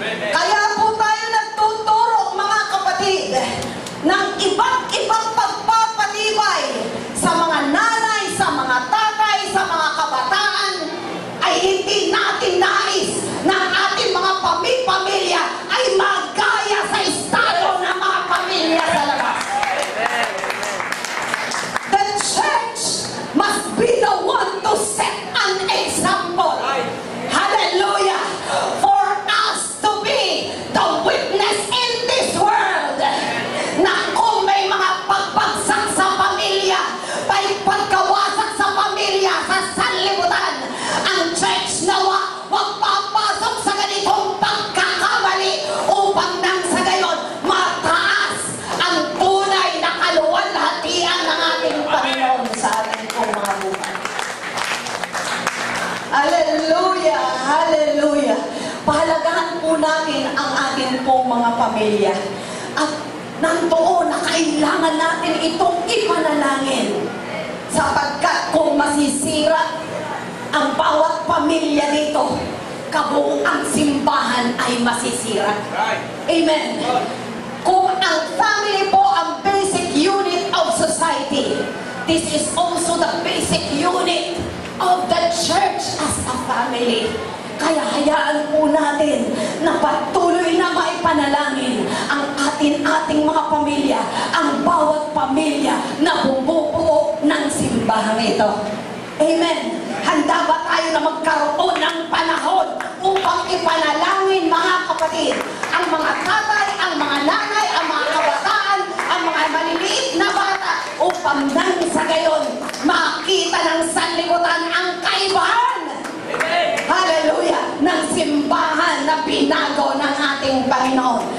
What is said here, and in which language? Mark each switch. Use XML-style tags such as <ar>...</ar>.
<tl>Kaya po tayo nagtuturo, mga kapatid, ng iba't ibang pagpapatibay sa mga nanay, sa mga tatay, sa mga kabataan, ay hindi natin nais na ang ating mga pamilya ay magaya sa estado ng mga pamilya sa labas.</tl> <en>The church must be the one to set an example. Hallelujah! For us to be the witness in this world</en> <tl>na kung may mga pagbagsak sa pamilya, may pagkawasak sa pamilya, sa sanlibutan, ang church nawa wag papasok sa ganitong pagkakamali upang nang sa gayon mataas ang tunay na kaluwalhatian ng ating Panginoon sa ating pong mga buhay. Hallelujah! Hallelujah! Pahalagahan po natin ang ating pong mga pamilya. At nandoon na kailangan natin itong ipanalangin. Sapagkat kung masisira ang bawat pamilya dito, kabuuang simbahan ay masisira. Amen. Kung ang family po ang</tl> <en>basic unit of society, this is also the basic unit of the church as a family.</en> <tl>Kaya hayaan po natin na patuloy na maipanalangin ang ating mga pamilya, ang bawat pamilya na bumubuo ng simbahan ito. Amen. Handa ba tayo na magkaroon ng panahon upang ipanalangin, mga kapatid, ang mga tatay, ang mga nanay, ang mga kabataan, ang mga maliliit na bata, upang nang sa gayon makita ng sanlibutan ang kaibahan, hallelujah, ng simbahan na binago ng ating Panginoon.</tl>